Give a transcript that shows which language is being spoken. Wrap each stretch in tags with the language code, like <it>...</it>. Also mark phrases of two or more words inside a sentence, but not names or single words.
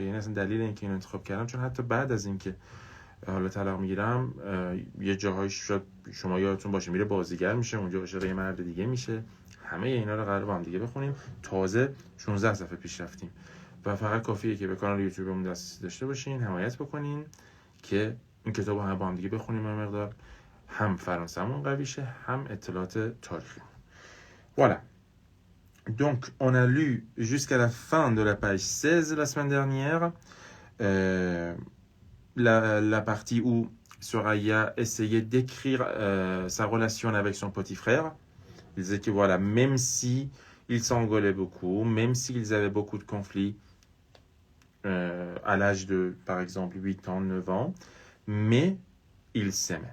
<fa>یعنی اصلا دلیل اینکه اینو انتخاب کردم چون حتی بعد از اینکه حالا طلاق میگیرم یه جاهایش شاید شما یادتون باشه میره بازیگر میشه، اونجا عاشق یه مرد دیگه میشه، همه اینا رو قراره با هم دیگه بخونیم. تازه 16 صفحه پیش رفتیم و فقط کافیه که به کانال یوتیوبمون دسترسی داشته باشین، حمایت بکنین که این کتابو هم با هم دیگه بخونیم، یه مقدار هم فرانسه‌مون قوی شه، هم اطلاعات تاریخی.</fa> <fr>Voilà. Donc, on a lu jusqu'à la fin de la page 16 la semaine dernière, la partie où Soraya essayait d'écrire sa relation avec son petit frère. Il disait que voilà, même si ils s'engueulaient beaucoup, même s'ils avaient beaucoup de conflits à l'âge de, par exemple, 8 ans, 9 ans, mais ils s'aimaient.</fr>